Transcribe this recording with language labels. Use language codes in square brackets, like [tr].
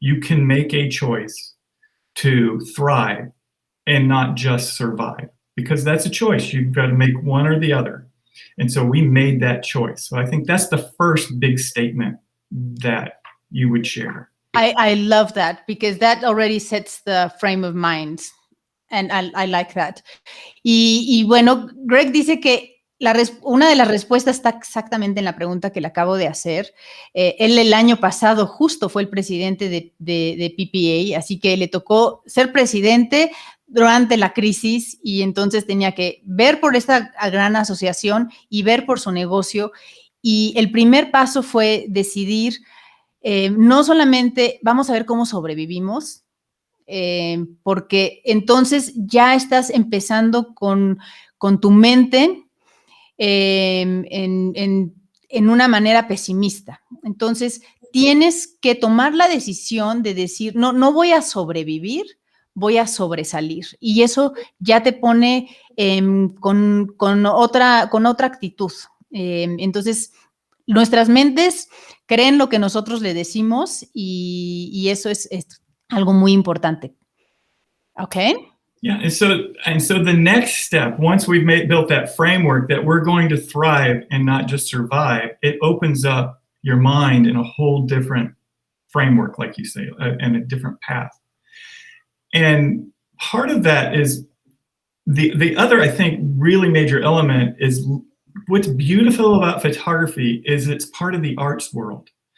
[en] You can make a choice to thrive and not just survive, because that's a choice. You've got to make one or the other. And so we made that choice. So I think that's the first big statement that you would share. I love that, because that already sets the frame of mind. And I like that. [es] Y bueno, Greg dice que una de las respuestas está exactamente en la pregunta que le acabo de hacer. Él el año pasado justo fue el presidente de PPA, así que le tocó ser presidente durante la crisis, y entonces tenía que ver por esta gran asociación y ver por su negocio. Y el primer paso fue decidir, no solamente vamos a ver cómo sobrevivimos, porque entonces ya estás empezando con tu mente en una manera pesimista. Entonces, tienes que tomar la decisión de decir, no voy a sobrevivir, voy a sobresalir. Y eso ya te pone con otra actitud. Entonces, nuestras mentes creen lo que nosotros le decimos, y eso es algo muy importante. [en] Okay? Yeah, and so the next step, once we've built that framework that we're going to thrive and not just survive, it opens up your mind in a whole different framework, like you say, and a different path. And part of that is the other, I think, really major element is what's beautiful about photography is it's part of the arts world.